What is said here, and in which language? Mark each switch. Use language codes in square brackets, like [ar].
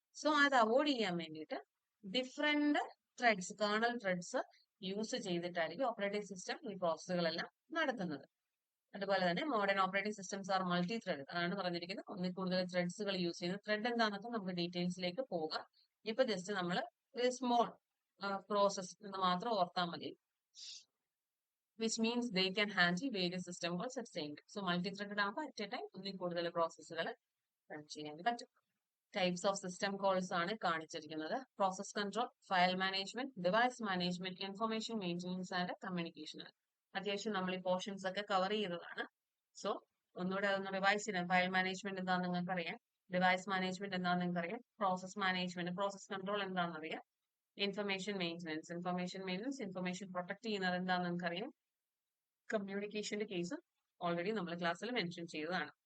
[ml] So അത് avoid ചെയ്യാൻ വേണ്ടിയിട്ട് different threads, kernel threads use ചെയ്തിട്ടായിരിക്കും operating system ഈ പ്രോസസ്സുകളെല്ലാം നടത്തുന്നത്. അതുപോലെ തന്നെ [en] Modern operating systems are multi thread. [ml] അതാണ് പറഞ്ഞിരിക്കുന്നത്. ഒന്നിൽ കൂടുതൽ ത്രെഡ്സുകൾ യൂസ് ചെയ്യുന്നത്. ത്രെഡ് എന്താണെന്നൊക്കെ നമുക്ക് ഡീറ്റെയിൽസിലേക്ക് പോകാം. ഇപ്പൊ ജസ്റ്റ് നമ്മൾ ഒരു സ്മോൾ പ്രോസസ് എന്ന് മാത്രം ഓർത്താൽ മതി. [en] which means they can handle various system calls at the same time. So multi-threaded ആകുമ്പോൾ at a time [ml] ഒന്നിൽ കൂടുതൽ പ്രോസസ്സുകൾ റൺ ചെയ്യാൻ പറ്റും. ടൈപ്സ് ഓഫ് സിസ്റ്റം കോൾസ് ആണ് കാണിച്ചിരിക്കുന്നത്. Process control, file management, device management, information maintenance and communication. അത്യാവശ്യം നമ്മൾ ഈ പോർഷൻസ് ഒക്കെ കവർ ചെയ്തതാണ്. സോ ഒന്നുകൂടെ അതൊന്ന് റിവൈസ് ചെയ്യാം. ഫയൽ മാനേജ്മെന്റ് എന്താണെന്ന് നിങ്ങൾക്ക് അറിയാം, ഡിവൈസ് മാനേജ്മെന്റ് എന്താണെന്ന് നിങ്ങൾക്ക് അറിയാം, പ്രോസസ് മാനേജ്മെന്റ്, പ്രോസസ് കൺട്രോൾ എന്താണെന്ന് അറിയാം, ഇൻഫർമേഷൻ മെയിൻ്റനൻസ്, ഇൻഫർമേഷൻ പ്രൊട്ടക്ട് ചെയ്യുന്നത് എന്താണെന്ന് നിങ്ങൾക്ക് അറിയാം, കമ്മ്യൂണിക്കേഷന്റെ കേസ് ഓൾറെഡി നമ്മൾ ക്ലാസ്സിൽ മെൻഷൻ ചെയ്തതാണ്.